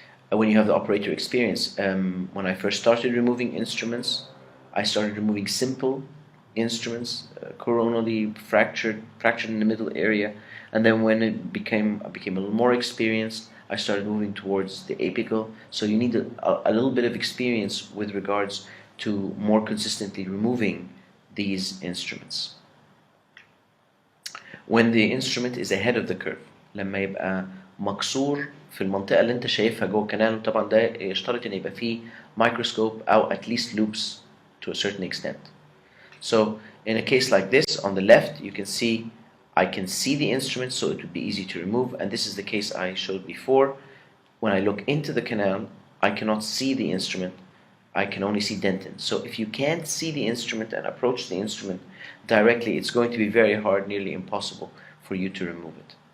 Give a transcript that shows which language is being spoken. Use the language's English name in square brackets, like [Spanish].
[English] When you have the operator experience, when I first started removing instruments, I started removing simple instruments, coronally fractured in the middle area, and then when I became a little more experienced, I started moving towards the apical. So you need a little bit of experience with regards to more consistently removing these instruments. When the instrument is ahead of the curve, [Arabic] لما يبقى مكسور في المنطقة اللي انت شايفها جوه الكنال، طبعا ده يشترط ان يبقى فيه microscope او [English] at least loops to a certain extent. So in a case like this, on the left you can see I can see the instrument, so it would be easy to remove, and this is the case I showed before. When I look into the canal, I cannot see the instrument, I can only see dentin. So if you can't see the instrument and approach the instrument directly, it's going to be very hard, nearly impossible for you to remove it.